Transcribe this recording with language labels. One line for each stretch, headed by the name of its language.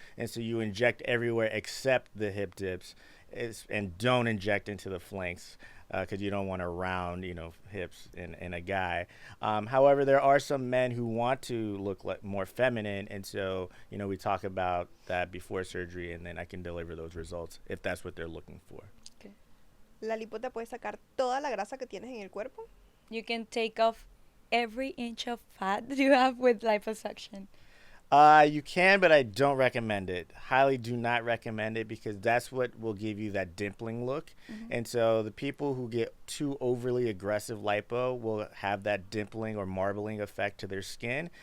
English: And so you inject everywhere except the hip dips, and don't inject into the flanks because you don't want to round, hips in a guy. However, there are some men who want to look like more feminine, and so we talk about that before surgery, and then I can deliver those results if that's what they're looking for. Okay.
Spanish: La lipo te puede sacar toda la grasa que tienes en el cuerpo.
English: You can take off every inch of fat that you have with liposuction. You can, but I don't recommend it. Highly do not recommend it because that's what will give you that dimpling look. And so the people who get too overly aggressive lipo will have that dimpling or marbling effect to their skin.